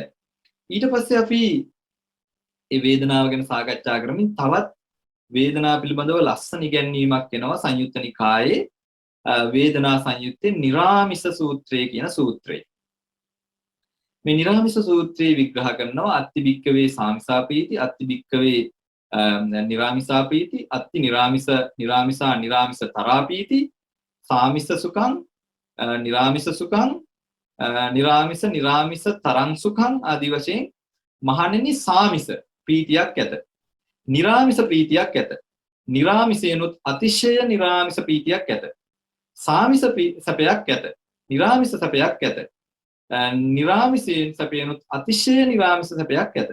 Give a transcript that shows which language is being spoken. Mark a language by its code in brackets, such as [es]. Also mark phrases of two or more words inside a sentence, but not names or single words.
[si] ඊට පස්සේ අපි මේ වේදනාව ගැන සාකච්ඡා කරමින් තවත් වේදනාව පිළිබඳව ලස්සන ඉගැන්වීමක් එනවා සංයුත්ත නිකායේ වේදනා සංයුත්තේ නිරාමිස සූත්‍රය කියන සූත්‍රය. මේ නිරාමිස සූත්‍රයේ විග්‍රහ කරනවා [pi] අත්ති භික්කවේ සාමිසාපීති, අත්ති භික්කවේ නිරාමිසාපීති, අත්ති නිරාමිසා නිරාමිස තරාපීති, සාමිස සුඛං නිරාමිස සුඛං නිරාමිස තරං සුඛං [si] ආදී වශයෙන් මහණෙනි සාමිස ප්‍රීතියක් ඇත, නිරාමිස ප්‍රීතියක් ඇත, නිරාමිසේනොත් අතිශය නිරාමිස ප්‍රීතියක් ඇත, සාමිස සැපයක් ඇත. නිරාමිස සැපයක් ඇත. නිරාමිසයෙන් සැපයනුත් අතිශය නිරාමිස සැපයක් ඇත.